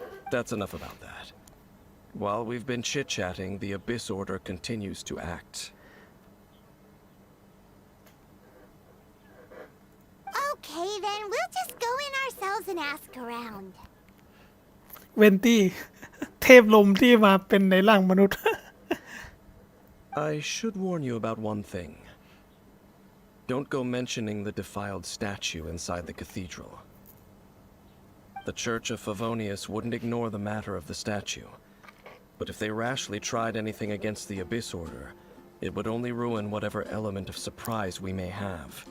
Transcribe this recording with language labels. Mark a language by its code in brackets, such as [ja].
[en] That's enough about that. While we've been chit-chatting, the Abyss Order continues to act. Okay, then we'll just go in ourselves and ask around. [th] เวนตี้ เทพลมที่มาเป็นในร่างมนุษย์ [en] I should warn you about one thing. Don't go mentioning the defiled statue inside the cathedral. The Church of Favonius wouldn't ignore the matter of the statue. But if they rashly tried anything against the Abyss Order, it would only ruin whatever element of surprise we may have.